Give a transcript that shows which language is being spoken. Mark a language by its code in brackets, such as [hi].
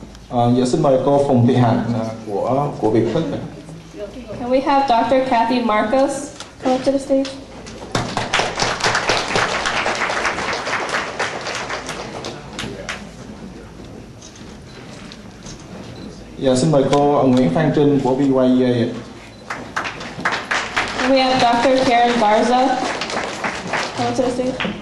[vi] Dạ xin mời cô Phùng Thị Hạnh của Việt Thức. [en] Can we have Dr. Kathy Marcos come up to the stage? [vi] Dạ xin mời cô Nguyễn Phan Trinh của VYA. [en] Can we have Dr. Karen Barza come up to the stage?